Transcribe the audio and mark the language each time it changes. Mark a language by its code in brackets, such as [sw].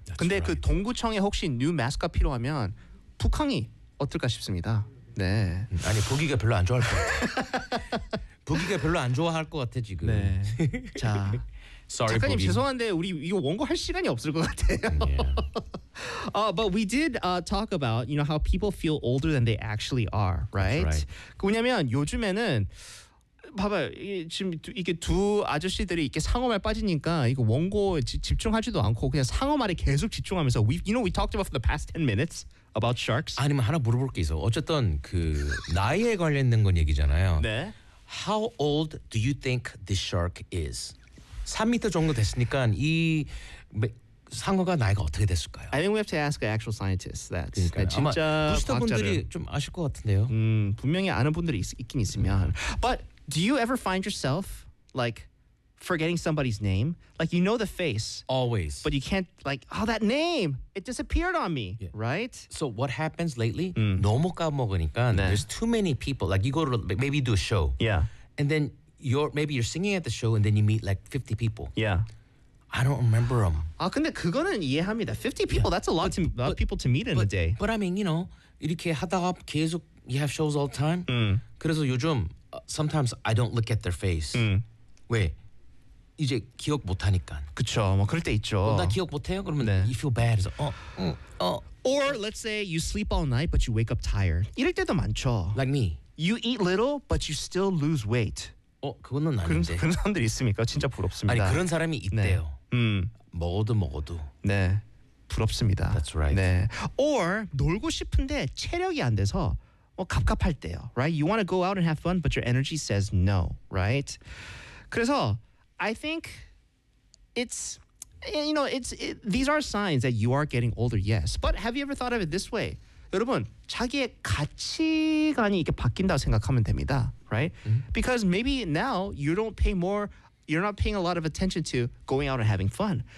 [en] That's [ko] 근데 right. 그 동구청에 혹시 뉴 마스크가 필요하면 북항이 어떨까 싶습니다. 네. 아니 보기가 별로 안 좋아할 것 같아. 보기가 별로 안 좋아할 것 같아 지금. 네. 자. [en] Sorry, [ko] 작가님 Boogie. 죄송한데 우리 이거 원고 할 시간이 없을 것 같아요. [en] Yeah. but we did talk about you know how people feel older than they actually are, right? [ko] Right. 왜냐면 요즘에는 봐봐 지금 이게 두 아저씨들이 이렇게 상어말 빠지니까 이거 원고 집중하지도 않고 그냥 상어말에 계속 집중하면서 [en] we you know we talked about for the past 10 minutes about sharks. [ko] 아니면 하나 물어볼 게 있어. 어쨌든 그 나이에 관련된 건 얘기잖아요. 네. [en] How old do you think this shark is? [ko] 3미터 정도 됐으니까 이 상어가 나이가 어떻게 됐을까요? [en] I think we have to ask an actual scientist that. [ko] 그러니까 진짜 부스터분들이 좀 아실 것 같은데요. 분명히 아는 분들이 있긴 있으면. [en] But do you ever find yourself like forgetting somebody's name? Like you know the face. Always. But you can't like, oh, that name, it disappeared on me, yeah. right? So what happens lately? [ko] 너무 까먹으니까 네. [en] there's too many people. Like you go to maybe do a show. Yeah. And then You're singing at the show and then you meet like 50 people. Yeah. I don't remember them. [ko] 아 근데 그거는 이해합니다. [en] 50 people, yeah. that's a lot, but, to, lot of people to meet in but, a day. But I mean, you know, [ko] 이렇게 하다가 계속 [en] you have shows all the time. [ko] 그래서 요즘 [en] sometimes I don't look at their face. [ko] 왜? 이제 기억 못하니까. 그쵸, 뭐 그럴 때 있죠. 나 기억 못해요? 그러면 네. [en] you feel bad. So, Or let's say you sleep all night but you wake up tired. [ko] 이럴 때도 많죠. [en] Like me. You eat little but you still lose weight. [ko] 그건 아닌데. 그런 사람들이 있습니까? 진짜 부럽습니다. 아니 그런 사람이 있대요. 네. 먹어도. 네. 부럽습니다. [en] That's right. [ko] 네. Or 놀고 싶은데 체력이 안 돼서 뭐 갑갑할 때요. [en] Right? You want to go out and have fun but your energy says no. Right? [ko] 그래서 [en] I think it's you know it's it, these are signs that you are getting older. Yes. But have you ever thought of it this way? [ko] 여러분 자기의 가치관이 이렇게 바뀐다고 생각하면 됩니다. [en] Right? Mm-hmm. Because maybe now you don't pay more, you're not paying a lot of attention to going out and having fun.